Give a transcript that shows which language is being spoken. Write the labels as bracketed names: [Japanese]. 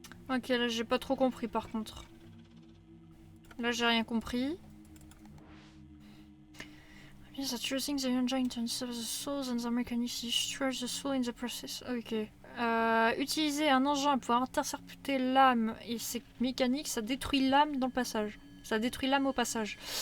[French] Ok, là j'ai pas trop compris par contre. Là j'ai rien compris. [English] Means that using the engine to insert the souls and the mechanisms destroys the soul in the process. [French] Ok. Utiliser un engin pour intercepter l'âme et ses mécaniques, ça détruit l'âme dans le passage. Ça détruit l'âme au passage.